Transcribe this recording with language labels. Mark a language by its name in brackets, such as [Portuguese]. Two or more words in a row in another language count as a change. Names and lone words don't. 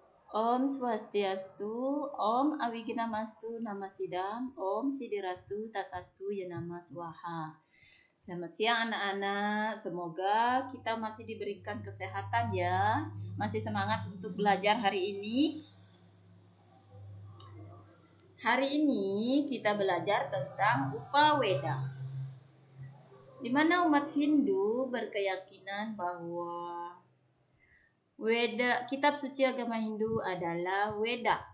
[Sanskrit] Om Swastiastu, Om Awiginamastu Namasidam, Om Sidirastu Tatastu Yanama Swaha. [Indonesian] Selamat siang anak-anak, semoga kita masih diberikan kesehatan ya. Masih semangat untuk belajar hari ini. Hari ini kita belajar tentang Upaweda. Di mana umat Hindu berkeyakinan bahwa kitab suci agama Hindu adalah Weda.